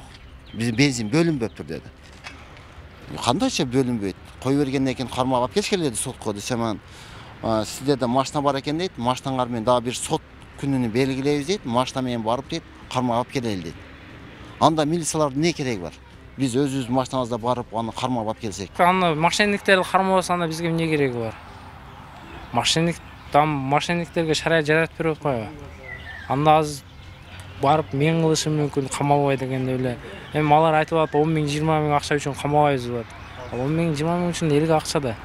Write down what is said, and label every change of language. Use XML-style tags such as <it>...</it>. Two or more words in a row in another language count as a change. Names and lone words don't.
<ky>Биз бензин бөлүнбөптүр деди. Кандайча бөлүнбөйт? Кой бергенден кийин кармап алып келишкеле деди сотко десем, сизде да машина бар экен дейт. Машинаңар менен дагы бир сот күнүнү белгилейбиз дейт. Машина менен барып дейт, кармап алып келели дейт. Анда милициялардын не кереги бар? Биз өзүбүз машинабызда барып аны кармап алып келсек. Аны мошенниктерди кармабаса анда бизге эмне кереги бар? Мошенниктерге шарая жаратып берип койго. Анда азыр барып мен кылышым мүмкүн, камалбай дегенде эле. Эми алар айтып атат 10 миң 20 миң акча үчүн камабайбыз деп. 10 миң 20 миң үчүн элге акча да.</ky>